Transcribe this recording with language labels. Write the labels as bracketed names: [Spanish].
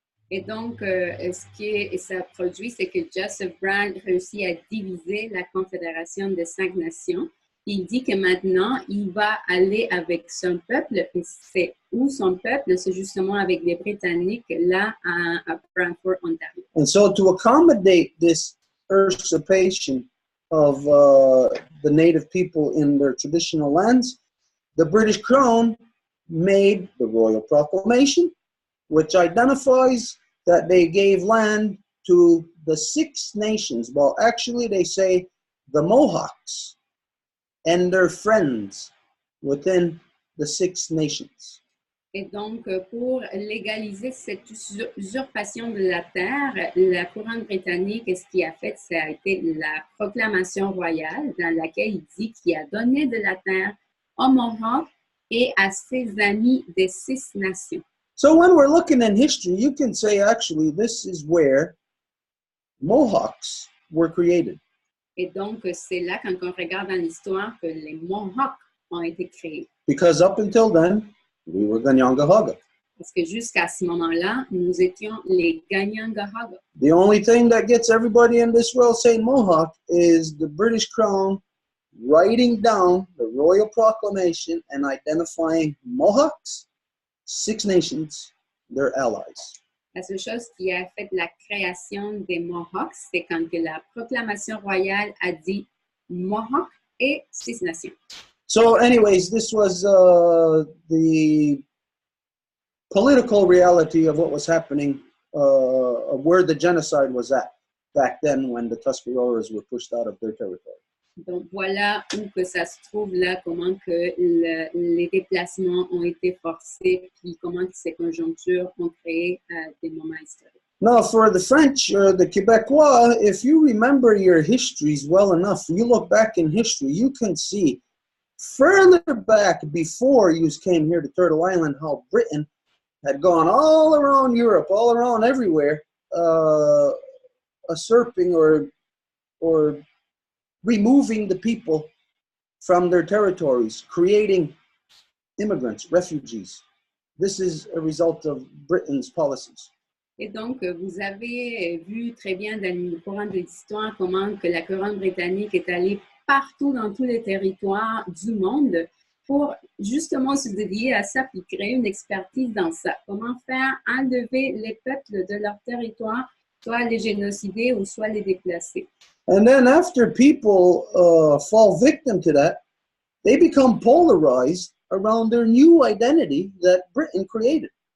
[French] Et donc, ce que ça produit, c'est que Joseph Brant réussit à diviser la Confédération des 5 Nations. Il dit que maintenant, il va aller avec son peuple, et c'est où son peuple? C'est justement avec les Britanniques, là, à Brantford, Ontario. [English] And so to accommodate this usurpation of the native people in their traditional lands, the British Crown made the Royal Proclamation, which identifies that they gave land to the 6 nations. Well, actually, they say the Mohawks and their friends within the 6 nations. [French] Et donc, pour légaliser cette usurpation de la terre, la couronne britannique, ce qu'il a fait, ça a été la proclamation royale dans laquelle il dit qu'il a donné de la terre aux Mohawks et à ses amis des 6 nations. [English] So when we're looking in history, you can say, actually, this is where Mohawks were created. [French] Et donc, c'est là, quand on regarde dans l'histoire, que les Mohawks ont été créés. [English] Because up until then, we were Ganyangahaga. [French] Parce que jusqu'à ce moment-là, nous étions les Ganyangahaga. [English] The only thing that gets everybody in this world saying Mohawk is the British Crown writing down the Royal Proclamation and identifying Mohawks, 6 nations, their allies. [French] La seule chose qui a fait la création des Mohawks, c'est quand que la proclamation royale a dit Mohawk et 6 nations. [English] So anyways, this was the political reality of what was happening, of where the genocide was at back then when the Tuscaroras were pushed out of their territory. [French] Donc voilà où que ça se trouve là, comment que les déplacements ont été forcés, puis comment que ces conjonctures ont créé des moments historiques. [English] Now, for the French or the Quebecois, if you remember your histories well enough, you look back in history, you can see further back before you came here to Turtle Island how Britain had gone all around Europe, all around everywhere, usurping or removing the people from their territories, creating immigrants, refugees. This is a result of Britain's policies. [French] Et donc, vous avez vu très bien dans le courant de l'histoire comment que la couronne britannique est allée partout dans tous les territoires du monde pour justement se dédier à ça puis créer une expertise dans ça. Comment faire enlever les peuples de leur territoire, soit les génocider ou soit les déplacer. [English] And then after people fall victim to that, they become polarized around their new identity that Britain created.